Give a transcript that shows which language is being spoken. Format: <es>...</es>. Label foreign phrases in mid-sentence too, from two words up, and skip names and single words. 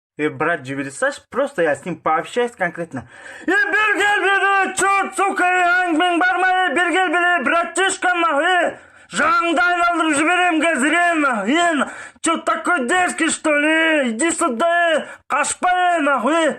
<ru>Брат, Саш, просто я с ним пообщаюсь конкретно. Бергел, черт, сука,</ru> <kk>аңмен барма, бергел,</kk> <ru>братишка, нахуй.</ru> <kk>Жаңды айналдырып жіберем қазір,</kk> <ru>Чё такой дерзкий, что ли? Иди сюда, қашпай, нахуй.</ru>